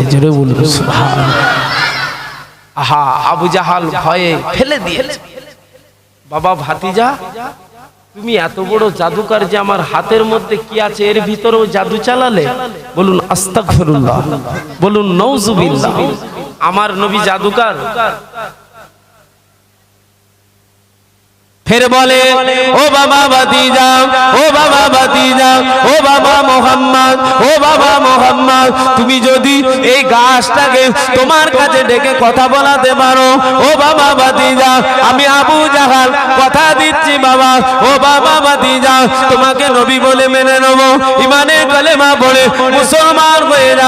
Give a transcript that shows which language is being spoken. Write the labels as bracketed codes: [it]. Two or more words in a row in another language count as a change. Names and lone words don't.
[bn] জোরে বলুন সুবহানাল্লাহ। আহা, আবু জাহাল ভয়ে ফেলে দিয়েছে। বাবা ভাতিজা, তুমি এত বড় জাদুকর যে আমার হাতের মধ্যে কি আছে এর ভিতরেও জাদু চালালে? বলুন আস্তাগফিরুল্লাহ, বলুন নাউজুবিল্লাহ। আমার নবী জাদুকর? [hi] फिर बोले ओ बाबा भतीजा, ओ बाबा भतीजा, ओ बाबा मोहम्मद, ओ बाबा मोहम्मद, [bn] তুমি যদি এই গাছটাকে তোমার কাছে ডেকে কথা বলাতে পারো, ও বাবা ভাতিজা, আমি আবু জাহাল কথা দিচ্ছি বাবা, ও বাবা ভাতিজা, তোমাকে নবী বলে মেনে নেব, ইমানের কালেমা পড়ে মুসলমান হয়ে যাব।